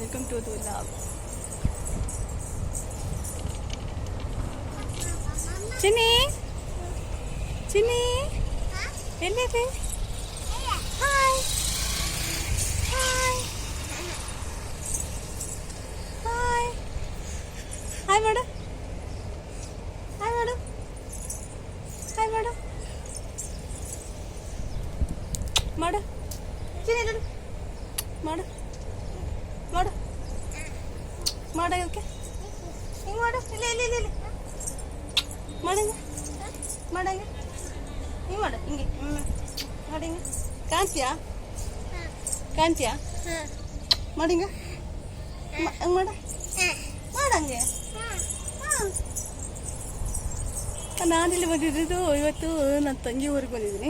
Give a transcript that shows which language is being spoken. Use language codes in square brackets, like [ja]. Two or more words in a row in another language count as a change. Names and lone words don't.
[en] to love. Chinny? Chinny? Hello. Hi. Hi. Hi. Hi, madam. Hi, madam. Hi, madam. Madam. Chinny, little. Madam. Madam. Madam, okay? Hey, madam. Lily. Madam. Madam. Hey, madam. Inge. Madam. Kantiya? Kantiya? Madam. Madam. Madam. [kn] ನಾನಿಲ್ಲಿ ಬಂದಿದ್ದು ಇವತ್ತು ನನ್ನ ತಂಗಿ ಊರಿಗೆ ಬಂದಿದ್ದೀನಿ.